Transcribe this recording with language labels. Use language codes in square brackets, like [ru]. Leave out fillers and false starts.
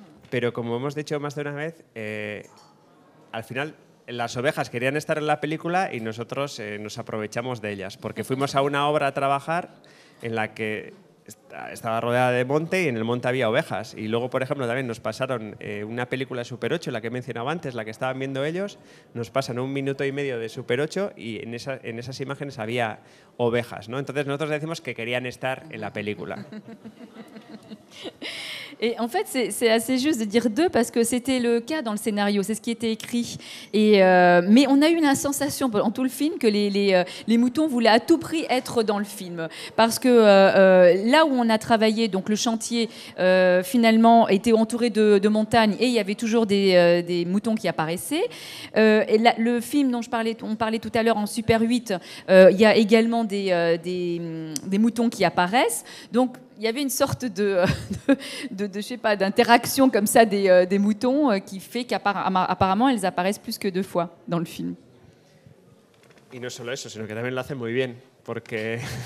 [es] Pero como hemos dicho más de una vez, al final las ovejas querían estar en la película y nosotros nos aprovechamos de ellas, porque fuimos a una obra a trabajar en la que estaba rodeada de monte y en el monte había ovejas. Y luego, por ejemplo, también nos pasaron una película de Super 8, la que he mencionado antes, la que estaban viendo ellos, nos pasan 1 minuto y medio de Super 8 y en esas imágenes había ovejas, ¿no? Entonces nosotros decimos que querían estar en la película. [fr] Et en fait, c'est assez juste de dire deux parce que c'était le cas dans le scénario, c'est ce qui était écrit. Mais on a eu une sensation pendant tout le film que les moutons voulaient à tout prix être dans le film. Parce que là où on a travaillé, donc le chantier finalement était entouré de montagnes et il y avait toujours des moutons qui apparaissaient. Et le film dont on parlait tout à l'heure en Super 8, il y a également des moutons qui apparaissent. Donc, il y avait une sorte je sais pas, d'interaction comme ça des moutons qui fait qu'apparemment elles apparaissent plus que 2 fois dans le film. [es] Y no solo eso, sino que también lo hacen muy bien, porque...